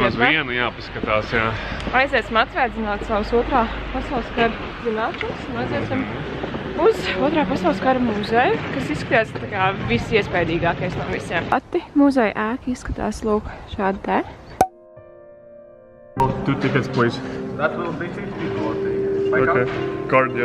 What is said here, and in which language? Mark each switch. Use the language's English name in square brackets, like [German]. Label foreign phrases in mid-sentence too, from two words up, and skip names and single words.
[Latvian] Vismaz vienu jāpaskatās, jā. Aiziesim atsvētzināt savus otrā pasaules kara zināšanas un aiziesim uz otrā pasaules kara muzeju, kas izskatās tā kā visiespēdīgākais no visiem. Pati muzeja ēka izskatās lūk šādi te. [English] 2 tickets, please. That will be 50 zloty. Okay. Card, yes.